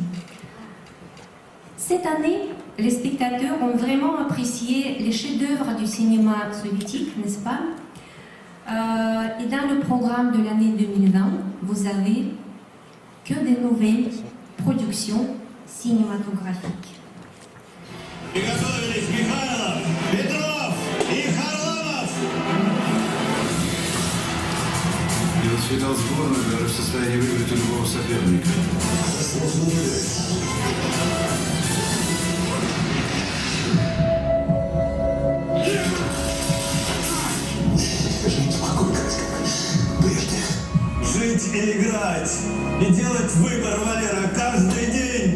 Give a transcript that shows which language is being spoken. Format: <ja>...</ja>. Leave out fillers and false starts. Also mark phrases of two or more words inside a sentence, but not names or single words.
<fr>Cette année, les spectateurs ont vraiment apprécié les chefs-d'œuvre du cinéma soviétique, n'est-ce pas? Et dans le programme de l'année 2020, vous avez que des nouvelles productions cinématographiques.</fr> <ru>Я рассчитал сборную, даже в состоянии выиграть у любого соперника. Жить и играть, и делать выбор, Валера, каждый день.</ru>